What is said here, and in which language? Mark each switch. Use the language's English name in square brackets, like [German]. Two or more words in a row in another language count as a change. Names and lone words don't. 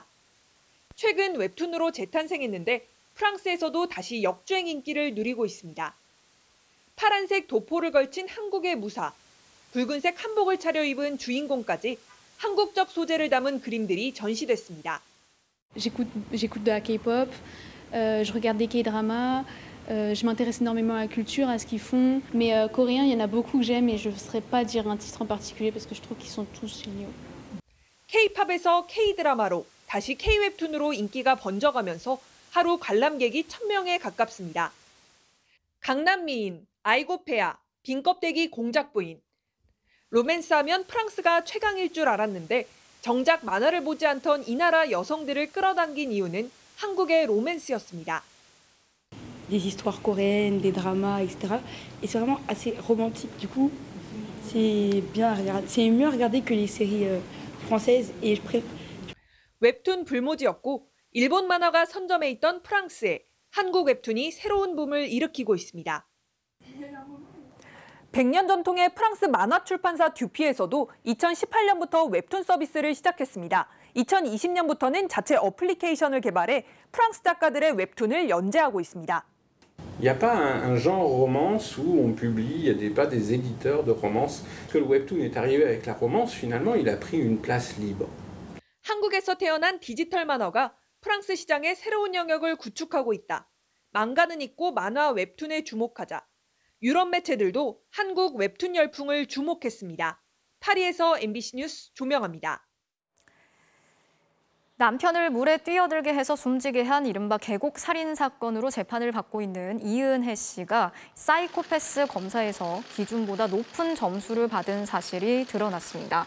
[Korean] 최근 웹툰으로 재탄생했는데 프랑스에서도 다시 역주행 인기를 누리고 있습니다. 파란색 도포를 걸친 한국의 무사, 붉은색 한복을 차려입은 주인공까지 한국적 소재를 담은 그림들이 전시됐습니다. [French] J'écoute de la K-pop, je regarde des K-dramas, je m'intéresse énormément à la culture, à ce qu'ils font. Mais coréens, il y en a beaucoup que j'aime et je ne saurais pas dire un titre en particulier parce que je trouve qu'ils sont tous géniaux. [Korean] K-팝에서 K-드라마로 다시 K-웹툰으로 인기가 번져가면서 하루 관람객이 1000명에 가깝습니다. 강남미인, 아이고페아, 빈껍데기 공작부인. 로맨스하면 프랑스가 최강일 줄 알았는데 정작 만화를 보지 않던 이 나라 여성들을 끌어당긴 이유는 한국의 로맨스였습니다. [French] Des histoires coréennes, des dramas, etc. Et c'est vraiment assez romantique. Du coup, c'est bien à regarder. C'est mieux à regarder que les séries françaises. Et je préfère. [Korean] 웹툰 불모지였고 일본 만화가 선점해 있던 프랑스에 한국 웹툰이 새로운 붐을 일으키고 있습니다. 100년 전통의 프랑스 만화 출판사 듀피에서도 2018년부터 웹툰 서비스를 시작했습니다. 2020년부터는 자체 어플리케이션을 개발해 프랑스 작가들의 웹툰을 연재하고 있습니다. [French] Il n'y a pas un genre romance où on publie, il n'y a pas des éditeurs de romance. Que le webtoon est arrivé avec la romance, finalement, il a pris une place libre. [Korean] 한국에서 태어난 디지털 만화가 프랑스 시장의 새로운 영역을 구축하고 있다. 망가는 있고 만화 웹툰에 주목하자. 유럽 매체들도 한국 웹툰 열풍을 주목했습니다. 파리에서 MBC 뉴스 조명합니다. 남편을 물에 뛰어들게 해서 숨지게 한 이른바 계곡 살인 사건으로 재판을 받고 있는 이은혜 씨가 사이코패스 검사에서 기준보다 높은 점수를 받은 사실이 드러났습니다.